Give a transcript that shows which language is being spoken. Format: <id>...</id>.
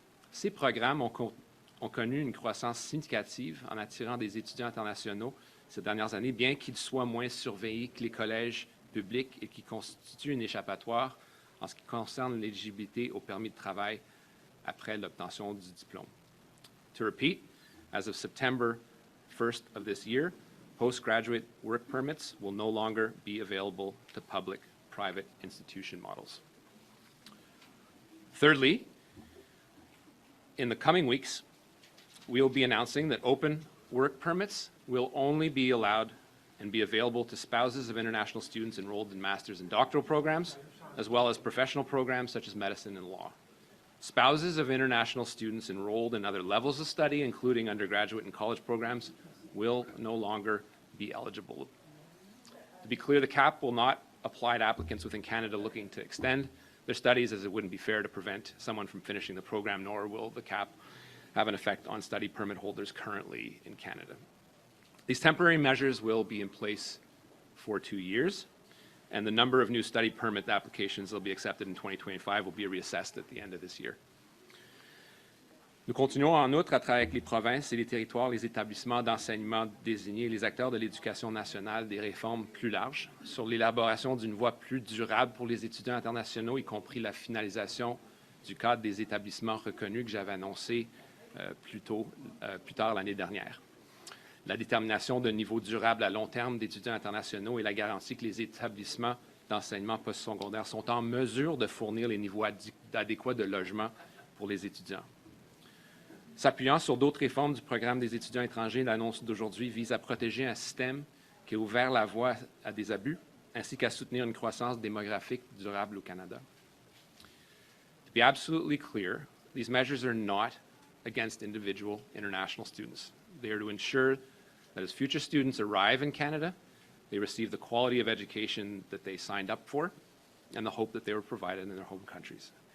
<fr>Ces programmes ont connu une croissance significative en attirant des étudiants internationaux ces dernières années, bien qu'ils soient moins surveillés que les collèges publics et qui constituent une échappatoire en ce qui concerne l'éligibilité au permis de travail après l'obtention du diplôme.</fr> <en>To repeat, as of September 1st of this year, postgraduate work permits will no longer be available to public-private institution models. Thirdly, in the coming weeks, we will be announcing that open work permits will only be allowed and be available to spouses of international students enrolled in master's and doctoral programs, as well as professional programs such as medicine and law. Spouses of international students enrolled in other levels of study, including undergraduate and college programs, will no longer be eligible. To be clear, the cap will not apply to applicants within Canada looking to extend their studies, as it wouldn't be fair to prevent someone from finishing the program, nor will the cap have an effect on study permit holders currently in Canada. These temporary measures will be in place for 2 years, and the number of new study permit applications that will be accepted in 2025 will be reassessed at the end of this year.</en> <fr>Nous continuons en outre à travailler avec les provinces et les territoires, les établissements d'enseignement désignés et les acteurs de l'éducation nationale des réformes plus larges sur l'élaboration d'une voie plus durable pour les étudiants internationaux, y compris la finalisation du cadre des établissements reconnus que j'avais annoncé plus tard l'année dernière. La détermination d'un niveau durable à long terme d'étudiants internationaux et la garantie que les établissements d'enseignement postsecondaire sont en mesure de fournir les niveaux adéquats de logement pour les étudiants. S'appuyant sur d'autres réformes du programme des étudiants étrangers, l'annonce d'aujourd'hui vise à protéger un système qui a ouvert la voie à des abus, ainsi qu'à soutenir une croissance démographique durable au Canada.</fr> <en>To be absolutely clear, these measures are not against individual international students. They are to ensure that as future students arrive in Canada, they receive the quality of education that they signed up for and the hope that they were provided in their home countries.</en>